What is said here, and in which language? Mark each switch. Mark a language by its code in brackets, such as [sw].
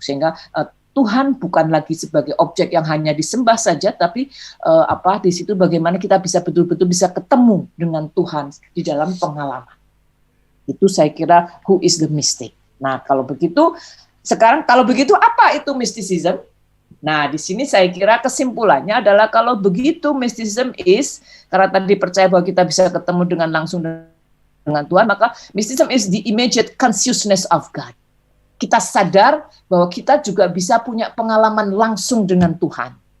[id] Sehingga Tuhan bukan lagi sebagai objek yang hanya disembah saja, tapi di situ bagaimana kita bisa betul-betul bisa ketemu dengan Tuhan di dalam pengalaman. Itu saya kira [en] who is the mystic. [id] Nah, kalau begitu sekarang kalau begitu apa itu mysticism? Nah, di sini saya kira kesimpulannya adalah kalau begitu mysticism karena tadi percaya bahwa kita bisa ketemu dengan langsung dengan Tuhan, maka [en] mysticism is the immediate consciousness of God. [id] Kita sadar bahwa kita juga bisa punya pengalaman langsung dengan Tuhan.